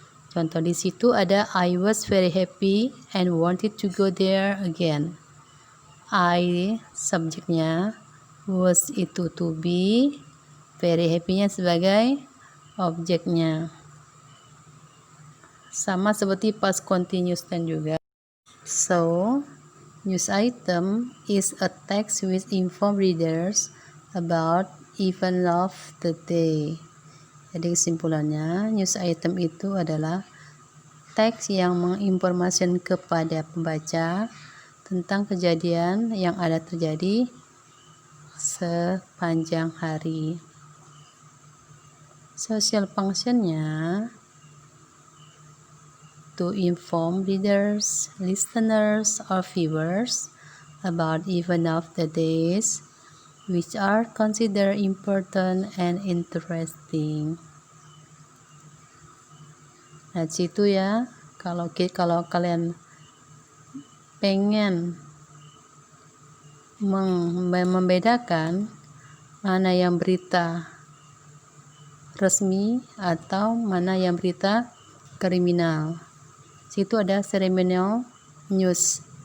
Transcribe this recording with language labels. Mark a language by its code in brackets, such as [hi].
[en] Contoh di situ ada I was very happy and wanted to go there again. [id] I subjeknya, was itu to be, very happy-nya sebagai objeknya. Sama seperti past continuous tense juga. [en] So, news item is a text which inform readers about event of the day. [id] Jadi kesimpulannya, news item itu adalah teks yang menginformasikan kepada pembaca tentang kejadian yang ada terjadi sepanjang hari. [en] Social function-nya to inform readers, listeners, or viewers about event of the days which are considered important and interesting. [id] Nah, situ, ya, kalau kalian pengen membedakan mana yang berita resmi atau mana yang berita kriminal, situ ada ceremonial news,